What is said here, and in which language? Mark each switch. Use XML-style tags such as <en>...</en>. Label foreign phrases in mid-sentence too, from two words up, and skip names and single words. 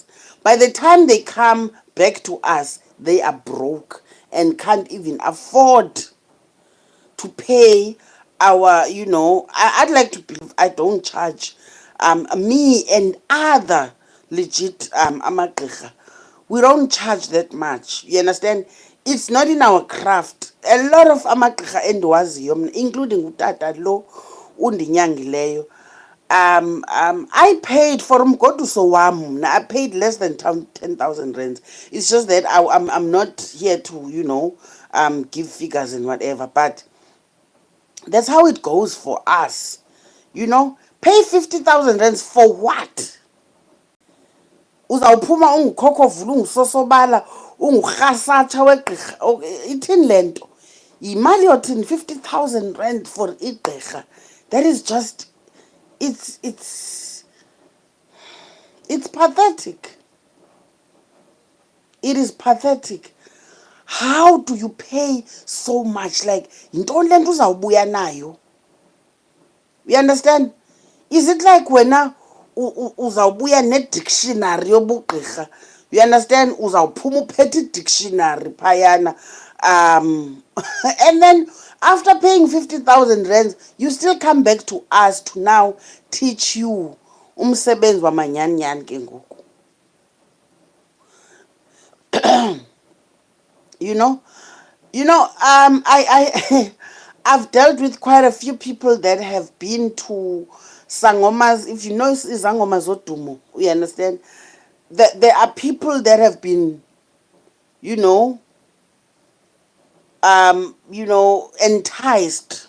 <en>By the time they come back to us, they are broke and can't even afford to pay our, I'd like to believe I don't charge me and other legit amagqirha. We don't charge that much. You understand? It's not in our craft. A lot of</en> <xh>amagqirha endiwaziyo mna,</xh> <en>including</en> <xh>utata lo undinyangileyo,</xh> <en>I paid for</en> <xh>umgoduso wam mna.</xh> <en>I paid less than 10,000 rands. It's just that I'm not here to give figures and whatever, but that's how it goes for us. Pay 50,000 rands for what?</en> <xh>Uzawuphuma ungukhokhovula ungusosobala ungurhasatsha wegqirha. Ithini le nto? Yimali yothini 50,000 rand for igqirha?</xh> <en>That is just, it's It's pathetic. It is pathetic. How do you pay so much? Like,</en> <xh>yintoni le nto uzawubuya nayo?</xh> <en>You understand? Is it like</en> <xh>wena uzawubuya ne-dictionary yobugqirha?</xh> <en>You understand?</en> <xh>Uzawuphuma uphethe i-dictionary phayana.</xh> <en>And then after paying 50,000 rands, you still come back to us to now teach you</en> <xh>umsebenzi wamanyani ke ngoku.</xh> <en>You know, I I've dealt with quite a few people that have been to Sangomas. If you know Sangomas Odumo, you understand that there are people that have been, you know, enticed.</en>